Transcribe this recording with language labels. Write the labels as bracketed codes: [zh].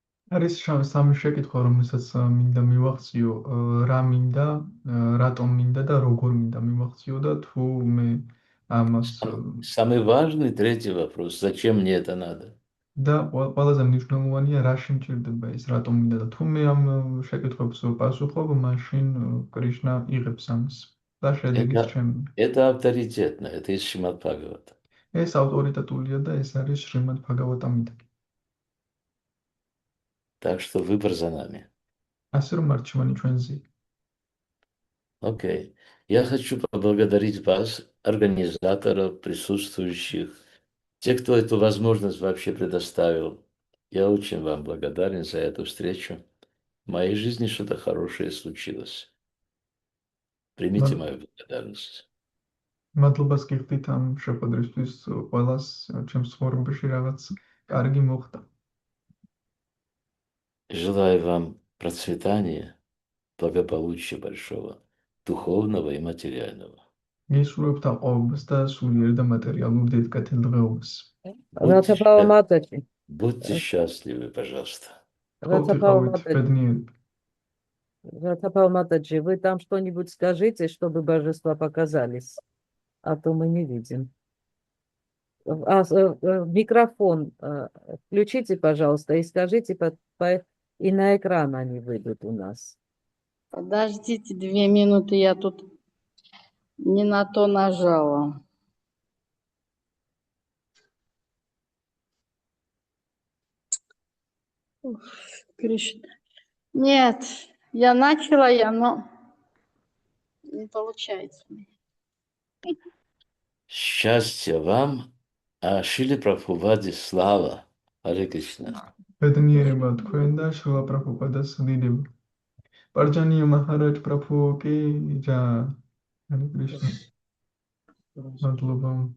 [ka] არის სამი შეკითხვა, რომელსაც მინდა მივახციო, რა მინდა, რატომ მინდა და როგორ მინდა მივახციო და თუ მე ამას [ru] Самый важный третий вопрос, зачем мне это надо. [ka] და ყველაზე მნიშვნელოვანია რა შემჭირდება ეს, რატომ მინდა და თუ მე ამ შეკითხვებს პასუხობ, მაშინ კრიშნა იღებს ამას და შედეგიც ჩემი. [ru] Это авторитетно, это из Шримад Бхагавата. [ka] ეს ავტორიტეტულია და ეს არის შრიმად ბჰაგავატამიდან. [ru] Так что выбор за нами. [ka] ასე რომ არჩევანი ჩვენზე. [ru] Окей. Я хочу поблагодарить вас, организаторов, присутствующих, те, кто эту возможность вообще предоставил. Я очень вам благодарен за эту встречу. В моей жизни что-то хорошее случилось. Примите мою благодарность. [ka] მადლობას გიხდით ამ შეხვედრისთვის ყველას ჩემს ცხოვრებაში რაღაც კარგი მოხდა. [ru] Желаю вам процветания, благополучия большого, духовного и материального. [ka] გისურვებთ აყვავებას და სულიერ და მატერიალურ დედკათილ დღეობას. [ru] Ратапава Матаджи. Будьте счастливы, пожалуйста. [ka] ყოფილიყავით ბედნიერები. [ru] Ратапава Матаджи, вы там что-нибудь скажите, чтобы божества показались, а то мы не видим. Микрофон включите, пожалуйста, и скажите, и на экран они выйдут у нас. Подождите 2 минуты, я тут не на то нажала. Ух, Кришна. Нет, я начала, но не получается. Счастья вам, а Шиле Прабхупаде слава. Харе Кришна. [ka] ბედნიერება თქვენ და შრილა პრაბჰუპადას დიდება. პარჯანია მაჰარაჯ პრაბჰუ კი ჯა. ჰარე კრიშნა. მადლობა.